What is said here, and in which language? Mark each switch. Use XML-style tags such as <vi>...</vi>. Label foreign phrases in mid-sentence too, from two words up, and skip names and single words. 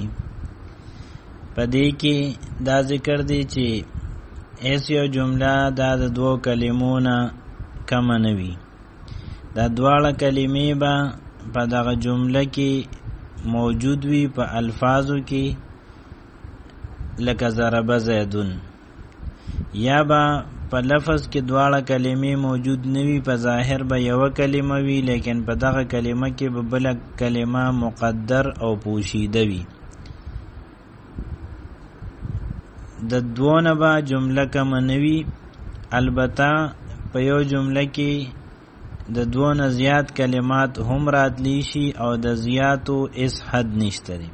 <ps>په دې کې دا ذکر دی چې ایس یو جمله دا د دوه کلمو نه کم نه وي. دا دواړه کلمې به په دغه جمله کې موجود وي په الفاظو کې، لکه</ps> <ar>ضرب زیدون،</ar> <ps>یا با په لفظ کې دواړه کلمې موجود نوي، په ظاهر به یو کلمه وي لیکن په دغه کلمه کې به بل کلمه مقدر او پوشیده وي. د دوونه به جمله کم نوي، البته په یو جمله کې د دوونه زیات کلمات هم راتلی شي او د زیاتو اس حد نشته دی.</ps>